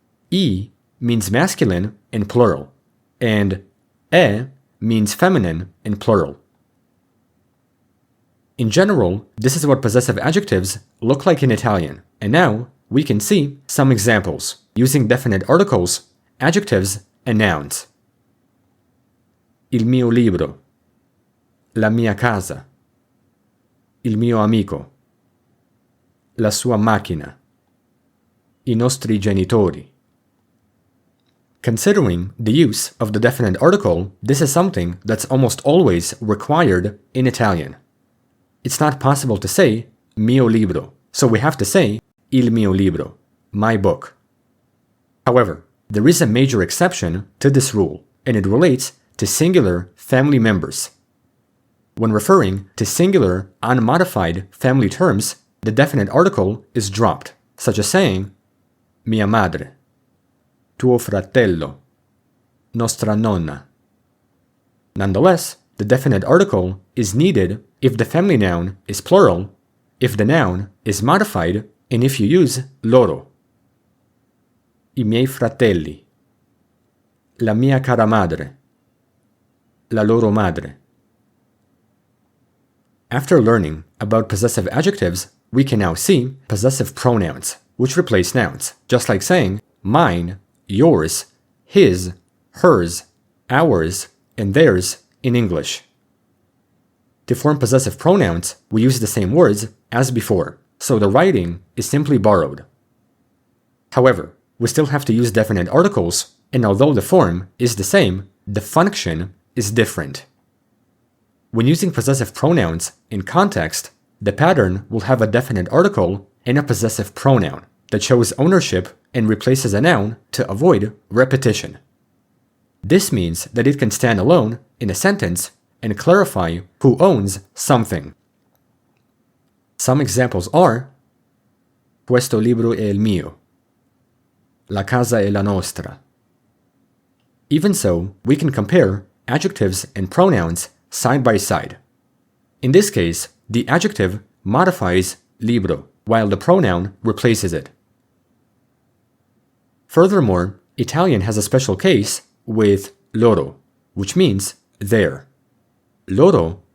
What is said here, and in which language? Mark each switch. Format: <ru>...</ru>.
<en>E means masculine and plural. And E means feminine and plural. In general, this is what possessive adjectives look like in Italian, and now we can see some examples using definite articles, adjectives, and nouns.</en> <it>Il mio libro, la mia casa, il mio amico, la sua macchina, i nostri genitori.</it> <en>Considering the use of the definite article, this is something that's almost always required in Italian. It's not possible to say mio libro, so we have to say</en> <it>il mio libro,</it> <en>my book. However, there is a major exception to this rule, and it relates to singular family members. When referring to singular, unmodified family terms, the definite article is dropped, such as saying</en> <it>mia madre, tuo fratello, nostra nonna.</it> <en>Nonetheless, the definite article is needed if the family noun is plural, if the noun is modified, and if you use loro.</en> <it>I miei fratelli, la mia cara madre, la loro madre.</it> <en>After learning about possessive adjectives, we can now see possessive pronouns, which replace nouns, just like saying mine, yours, his, hers, ours, and theirs in English. To form possessive pronouns, we use the same words as before, so the writing is simply borrowed. However, we still have to use definite articles, and although the form is the same, the function is different. When using possessive pronouns in context, the pattern will have a definite article and a possessive pronoun that shows ownership and replaces a noun to avoid repetition. This means that it can stand alone in a sentence and clarify who owns something. Some examples are:</en> <it>questo libro è il mio, la casa è la nostra.</it> <en>Even so, we can compare adjectives and pronouns side by side. In this case, the adjective modifies libro, while the pronoun replaces it. Furthermore, Italian has a special case with loro, which means their. Loro</en>